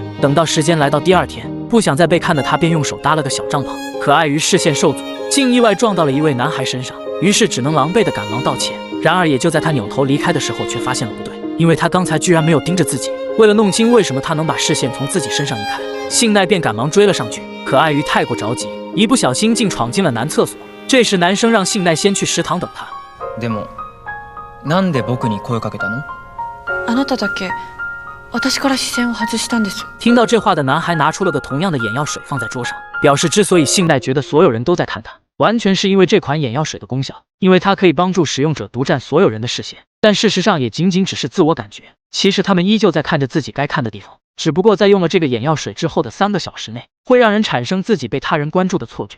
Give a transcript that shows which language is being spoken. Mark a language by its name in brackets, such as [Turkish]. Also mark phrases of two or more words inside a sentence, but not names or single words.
[Chinese] 等到时间来到第2天，不想再被看的他便用手搭了个小帐篷，可碍于视线受阻，竟意外撞到了一位男孩身上，于是只能狼狈地赶忙道歉。然而也就在他扭头离开的时候，却发现了不对，因为他刚才居然没有盯着自己。为了弄清为什么他能把视线从自己身上移开，信奈便赶忙追了上去。可碍于太过着急，一不小心竟闯进了男厕所。这时男生让信奈先去食堂等他。 [Japanese] でも、なんで僕に声かけたの？あなただけ私から視線を外したんです。 [Chinese] 听到这话的男孩拿出了个同样的眼药水放在桌上，表示之所以信奈觉得所有人都在看他，完全是因为这款眼药水的功效，因为它可以帮助使用者独占所有人的视线。但事实上也仅仅只是自我感觉，其实他们依旧在看着自己该看的地方，只不过在用了这个眼药水之后的3个小时内，会让人产生自己被他人关注的错觉。